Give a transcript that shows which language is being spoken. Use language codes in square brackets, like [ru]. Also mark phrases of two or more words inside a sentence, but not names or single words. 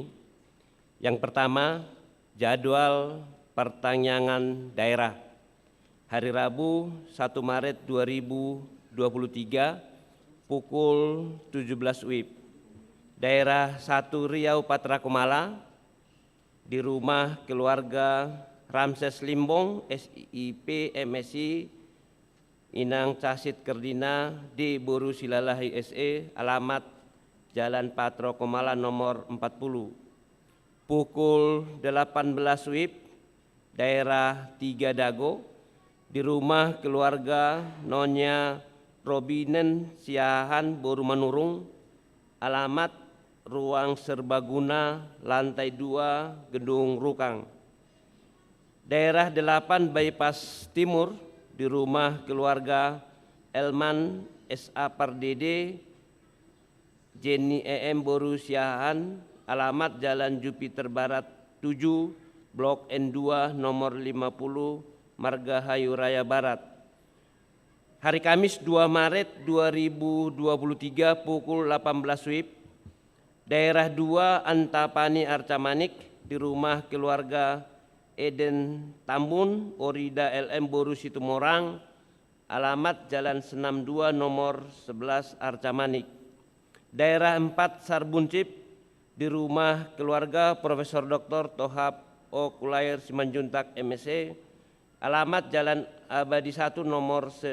[id] Yang pertama, jadwal pertanyaan daerah. Hari Rabu 1 Maret 2023 pukul 17 WIB. Daerah 1 Riau Patra Kumala, di rumah keluarga Ramses Limbong, SIP MSI, Inang Casit Kerdina di Boru Silalahi SE, alamat Jalan Patro Kumala nomor 40. Pukul 18 WIB, daerah 3 Dago, di rumah keluarga Nonya Robinen Siahan Boru Manurung, alamat Ruang Serbaguna, lantai 2, Gedung Rukang. Daerah 8 Bypass Timur, di rumah keluarga Elman SA Pardede, Jenny EM Boru Siahan, alamat Jalan Jupiter Barat 7, Blok N2 nomor 50, Margahayu Raya Barat. Hari Kamis 2 Maret 2023 pukul 18 WIB, daerah 2 Antapani Arcamanik, di rumah keluarga Eden Tambun, Orida LM Boru Situmorang, alamat Jalan Senam 2 nomor 11 Arcamanik. Daerah 4 Sarbuncip, di rumah keluarga Profesor Dr. Tohab O. Kulair Simanjuntak MSc, alamat Jalan Abadi 1 nomor 4.